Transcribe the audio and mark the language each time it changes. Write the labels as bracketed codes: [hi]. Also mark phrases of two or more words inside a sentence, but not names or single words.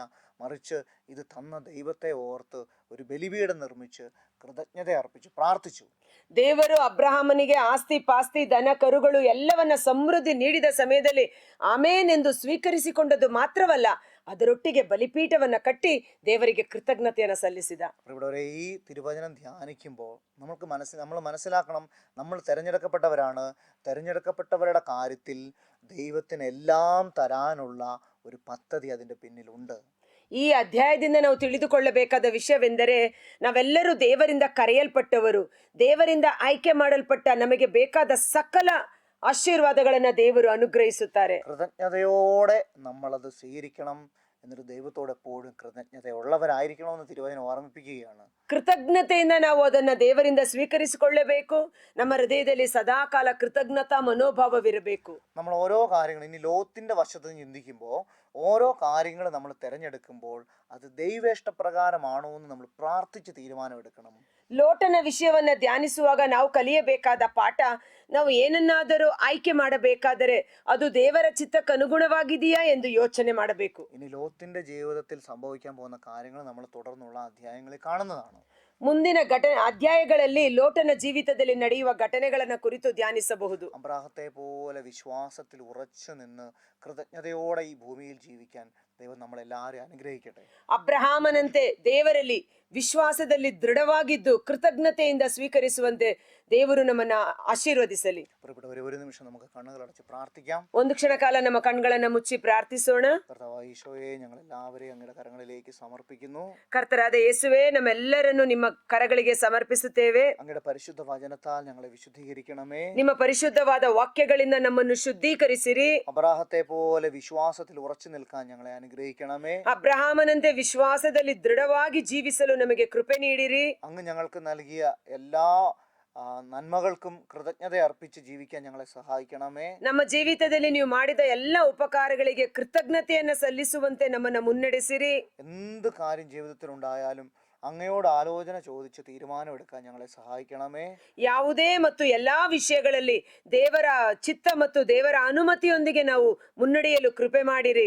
[ml] മറിച്ച് ഇത് തന്ന ദൈവത്തെ ഓർത്ത് ഒരു ബലിപീഠം നിർമ്മിച്ച് കൃതജ്ഞത അർപ്പിച്ചു, പ്രാർത്ഥിച്ചു. [kn] ದೇವರು ಅಬ್ರಹಾಮನಿಗೆ ಆಸ್ತಿ ಪಾಸ್ತಿ ದನ ಕರುಗಳು ಎಲ್ಲವನ್ನ ಸಮೃದ್ಧಿ ನೀಡಿದ ಸಮಯದಲ್ಲಿ ಆಮೇನ್ ಎಂದು ಸ್ವೀಕರಿಸಿಕೊಂಡದ್ದು ಮಾತ್ರವಲ್ಲ, ಅದರೊಟ್ಟಿಗೆ ಬಲಿಪೀಠವನ್ನ ಕಟ್ಟಿ ದೇವರಿಗೆ ಕೃತಜ್ಞತೆಯನ್ನ ಸಲ್ಲಿಸಿದ. [ml] ഇവിടെ ഈ തിരുവചനം ധ്യാനിക്കുമ്പോൾ നമ്മൾ മനസ്സിലാക്കണം, നമ്മൾ തിരഞ്ഞെടുക്കപ്പെട്ടവരാണ്. തിരഞ്ഞെടുക്കപ്പെട്ടവരുടെ കാര്യത്തിൽ ദൈവത്തിന് എല്ലാം തരാനുള്ള ഒരു പദ്ധതി അതിൻ്റെ പിന്നിലുണ്ട്. [kn] ಈ ಅಧ್ಯಾಯದಿಂದ ನಾವು ತಿಳಿದುಕೊಳ್ಳಬೇಕಾದ ವಿಷಯವೆಂದರೆ, ನಾವೆಲ್ಲರೂ ದೇವರಿಂದ ಕರೆಯಲ್ಪಟ್ಟವರು, ದೇವರಿಂದ ಆಯ್ಕೆ ಮಾಡಲ್ಪಟ್ಟ ನಮಗೆ ಬೇಕಾದ ಸಕಲ ಆಶೀರ್ವಾದಗಳನ್ನ ದೇವರು ಅನುಗ್ರಹಿಸುತ್ತಾರೆ. [ml] കൃതജ്ഞതയോടെ നമ്മളത് സ്വീകരിക്കണം. എന്നിട്ട് ദൈവത്തോട് എപ്പോഴും കൃതജ്ഞതയുള്ളവരായിരിക്കണമെന്ന് തിരുവചനം ഓർമ്മിപ്പിക്കുകയാണ്. [kn] ಕೃತಜ್ಞತೆಯಿಂದ ನಾವು ಅದನ್ನ ದೇವರಿಂದ ಸ್ವೀಕರಿಸಿಕೊಳ್ಳಬೇಕು. ನಮ್ಮ ಹೃದಯದಲ್ಲಿ ಸದಾಕಾಲ ಕೃತಜ್ಞತಾ ಮನೋಭಾವವಿರಬೇಕು. [ml] നമ്മൾ ഓരോ കാര്യങ്ങൾ ഇനി ലോത്തിന്റെ വശത്ത് ചിന്തിക്കുമ്പോൾ, ഓരോ കാര്യങ്ങൾ നമ്മൾ തിരഞ്ഞെടുക്കുമ്പോൾ അത് ദൈവേഷ്ടപ്രകാരമാണോ എന്ന് നമ്മൾ പ്രാർത്ഥിച്ച് തീരുമാനമെടുക്കണം. [kn] ಲೋಟನ ವಿಷಯವನ್ನ ಧ್ಯಾನಿಸುವಾಗ ನಾವು ಕಲಿಯಬೇಕಾದ ಪಾಠ, ನಾವು ಏನನ್ನಾದರೂ ಆಯ್ಕೆ ಮಾಡಬೇಕಾದರೆ ಅದು ದೇವರ ಚಿತ್ತಕ್ಕೆ ಅನುಗುಣವಾಗಿದೆಯಾ ಎಂದು ಯೋಚನೆ ಮಾಡಬೇಕು. [ml] ഇനി ലോത്തിന്റെ ജീവിതത്തിൽ സംഭവിക്കാൻ പോകുന്ന കാര്യങ്ങൾ നമ്മൾ തുടർന്നുള്ള അധ്യായങ്ങളിൽ കാണുന്നതാണ്. [kn] ಮುಂದಿನ ಅಧ್ಯಾಯಗಳಲ್ಲಿ ಲೋಟನ ಜೀವಿತದಲ್ಲಿ ನಡೆಯುವ ಘಟನೆಗಳನ್ನ ಕುರಿತು ಧ್ಯಾನಿಸಬಹುದು. [ml] അബ്രാഹത്തെ പോലെ വിശ്വാസത്തിൽ ഉറച്ചു നിന്ന് കൃതജ്ഞതയോടെ ഈ ഭൂമിയിൽ ജീവിക്കാൻ ദൈവം നമ്മളെല്ലാവരെയും അനുഗ്രഹിക്കട്ടെ. [kn] ಅಬ್ರಹಾಮನಂತೆ ದೇವರಲ್ಲಿ ವಿಶ್ವಾಸದಲ್ಲಿ ದೃಢವಾಗಿದ್ದು ಕೃತಜ್ಞತೆಯಿಂದ ಸ್ವೀಕರಿಸುವಂತೆ ದೇವರು ನಮ್ಮನ್ನ ಆಶೀರ್ವದಿಸಲಿ. [ml] ഒരു നിമിഷം നമുക്ക് കണ്ണുകളടച്ച് പ്രാർത്ഥിക്കാം. [kn] ಒಂದು ಕ್ಷಣ ಕಾಲ ನಮ್ಮ ಕಣ್ಗಳನ್ನ ಮುಚ್ಚಿ ಪ್ರಾರ್ಥಿಸೋಣ. [ml] കർത്താവായ ഈശോയെ, ഞങ്ങൾ എല്ലാവരെയും അങ്ങയുടെ കരങ്ങളിലേക്ക് സമർപ്പിക്കുന്നു. [kn] ಕರ್ತರಾದ ಯೇಸುವೆ, ನಮ್ಮೆಲ್ಲರನ್ನು ನಿಮ್ಮ ಕರಗಳಿಗೆ ಸಮರ್ಪಿಸುತ್ತೇವೆ. [ml] അങ്ങയുടെ പരിശുദ്ധ വചനത്താൽ ഞങ്ങളെ വിശുദ്ധീകരിക്കണമേ. [kn] ನಿಮ್ಮ ಪರಿಶುದ್ಧವಾದ ವಾಕ್ಯಗಳಿಂದ ನಮ್ಮನ್ನು ಶುದ್ಧೀಕರಿಸಿರಿ. [ml] അബ്രാഹത്തെ പോലെ വിശ്വാസത്തിൽ ഉറച്ചു നിൽക്കാൻ ഞങ്ങളെ അനുഗ്രഹിക്കണമേ. [kn] ಅಬ್ರಹಾಮನಂತೆ ವಿಶ್ವಾಸದಲ್ಲಿ ದೃಢವಾಗಿ ಜೀವಿಸಲು ನಮಗೆ ಕೃಪೆ ನೀಡಿರಿ. [ml] അങ്ങ് ഞങ്ങൾക്ക് നൽകിയ എല്ലാ നന്മകൾക്കും കൃതജ്ഞത അർപ്പിച്ച് ജീവിക്കാൻ ഞങ്ങളെ സഹായിക്കണമേ. [kn] ನಮ್ಮ ಜೀವಿತದಲ್ಲಿ ನೀವು ಮಾಡಿದ ಎಲ್ಲ ಉಪಕಾರಗಳಿಗೆ ಕೃತಜ್ಞತೆಯನ್ನ ಸಲ್ಲಿಸುವಂತೆ ನಮ್ಮನ್ನ ಮುನ್ನಡೆಸಿರಿ. [ml] എന്ത് കാര്യം ജീവിതത്തിൽ ഉണ്ടായാലും അങ്ങയോട് ആലോചന ചോദിച്ച് തീരുമാനമെടുക്കാൻ ഞങ്ങളെ സഹായിക്കണമേ. [kn] ಯಾವುದೇ ಮತ್ತು ಎಲ್ಲಾ ವಿಷಯಗಳಲ್ಲಿ ದೇವರ ಚಿತ್ತ ಮತ್ತು ದೇವರ ಅನುಮತಿಯೊಂದಿಗೆ ನಾವು ಮುನ್ನಡೆಯಲು ಕೃಪೆ ಮಾಡಿರಿ.